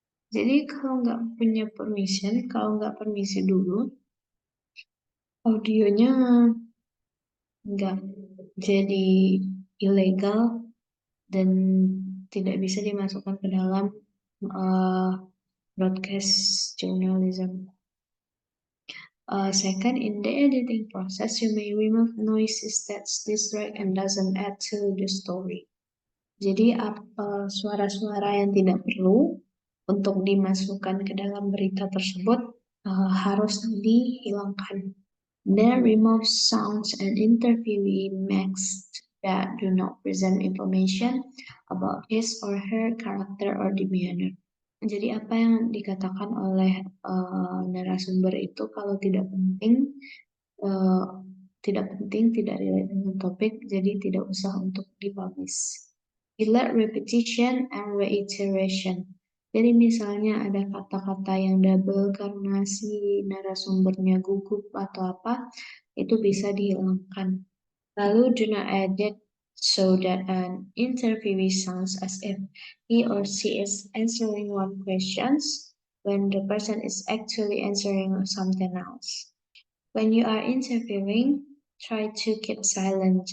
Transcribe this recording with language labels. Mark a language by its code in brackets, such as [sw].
[id] Jadi kalau nggak punya permission, kalau nggak permisi dulu, audionya nggak jadi ilegal dan tidak bisa dimasukkan ke dalam broadcast journalism. [en] Second, in the editing process, you may remove noises that distract and doesn't add to the story. [id] Jadi suara-suara yang tidak perlu untuk dimasukkan ke dalam berita tersebut harus dihilangkan. [en] Then remove sounds and interviewee makes that do not present information about his or her character or demeanor. [id] Jadi apa yang dikatakan oleh narasumber itu kalau tidak penting, tidak relate dengan topik, jadi tidak usah untuk dipublish. [en] Delete repetition and reiteration. [id] Jadi misalnya ada kata-kata yang double karena si narasumbernya gugup atau apa, itu bisa dihilangkan. [en] Lalu do not edit so that an interviewee sounds as if he or she is answering one question when the person is actually answering something else. When you are interviewing, try to keep silent.